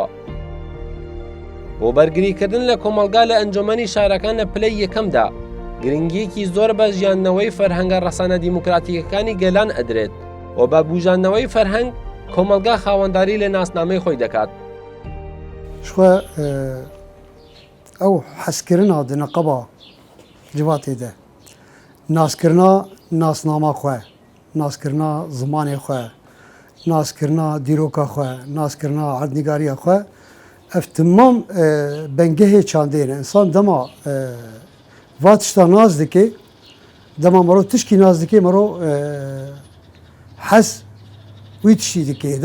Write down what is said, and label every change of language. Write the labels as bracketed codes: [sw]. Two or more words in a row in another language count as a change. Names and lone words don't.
[ckb] بۆ بەرگریکردن لە کۆمەلگا لە ئەنجومەنی شارەکان لە پلەی یەکەمدا گرنگیەکی زۆر بە ژیاننەوەی فەرهەنگە ڕەسانە دیموکراتیەکانی گەلان ئەدرێت و بە بوژاندنەوەی فەرهەنگ کۆمەلگا خاوەنداری لە ناسنامەی خۆی دەکات. [ku] ئەو حەزکردنا di neqeba civatê de naskirina nasnama xwe, naskirina zimanê xwe, naskirina dîroka xwe, naskirina erdnîgariya xwe, ev timam bengehê çandê ne. İnsan dema va tişta naz dike, dema mero tişkî naz dike, mero hez wî tiştî dike.